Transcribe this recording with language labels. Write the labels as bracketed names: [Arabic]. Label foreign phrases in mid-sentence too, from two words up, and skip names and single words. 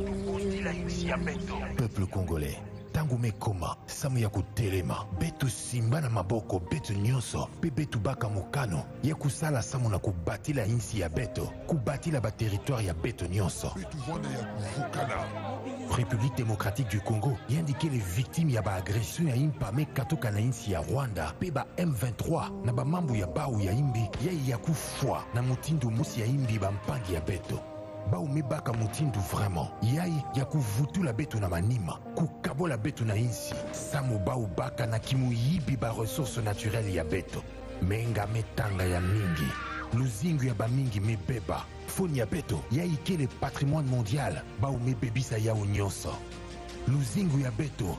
[French] Peuple congolais, [Kituba (Democratic Republic of Congo)] tangu mekoma samu ya kutelema betu simba na maboko betu nyonso pe betu baka mokano ya kusala samu na kubatila insi ya beto kubatila ba territoire ya beto nyonso betu vwana ya kuvukana [French] République démocratique du Congo indiqué les victimes [Kituba (Democratic Republic of Congo)] ya ba agression ya impame katoka na insi ya Rwanda pe ba M23 na ba mambu ya bau ya imbi ya kufwa na mutindu musi ya imbi ba mpangi ya beto bau mebaka mutindu vraiment yai ya kuvutula beto na manima kukabola beto na insi samu bau baka na kimuyibi ba [French] ressources naturelles [Kituba (Democratic Republic of Congo)] ya beto menga metanga ya mingi luzingu ya bamingi mebeba foni ya beto ya ikele [French] patrimoine mondial [Kituba (Democratic Republic of Congo)] bau mebebisa yao nyonso luzingu ya beto